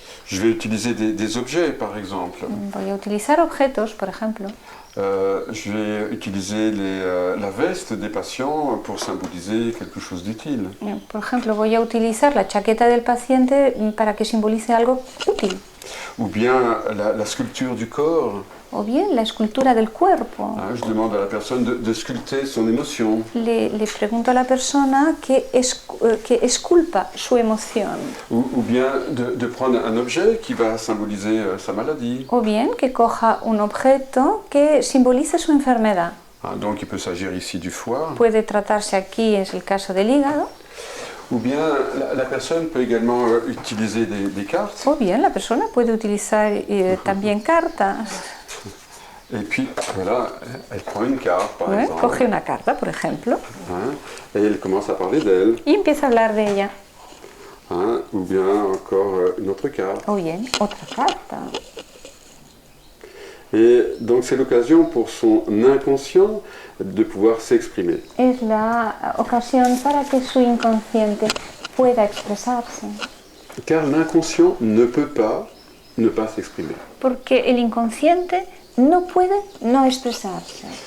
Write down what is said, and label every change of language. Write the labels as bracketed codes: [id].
[fr] Je vais utiliser des objets, par exemple. [es] Voy a utilizar objetos, por ejemplo. [fr] Je vais utiliser la veste des patients pour symboliser quelque chose d'utile. [es] Por ejemplo, voy a utilizar la chaqueta del paciente para que simbolice algo útil. [fr] Ou bien la sculpture du corps. [es] O bien la escultura del cuerpo. [fr] Je demande à la personne de sculpter son émotion. [es] Le pregunto a la persona que esculpa su emoción. [fr] Ou bien de prendre un objet qui va symboliser sa maladie. [es] O bien que coja un objeto que simbolice su enfermedad. [fr] Donc il peut s'agir ici du foie. [es] Puede tratarse aquí, es el caso del hígado. [fr] Ou bien la personne peut également utiliser des cartes. [es] O bien la persona puede utilizar también cartas. [fr] Et puis voilà, elle prend une carte par exemple. [es] Coge una carta, por ejemplo. [fr] Et elle commence à parler d'elle. [es] Y empieza a hablar de ella. [fr] Ou bien encore une autre carte. [es] O bien otra carta. [fr] Et donc c'est l'occasion pour son inconscient de pouvoir s'exprimer. [es] Es la ocasión para que su inconsciente pueda expresarse. [fr] Car l'inconscient ne peut pas ne pas s'exprimer. [es] Porque el inconsciente no puede no expresarse.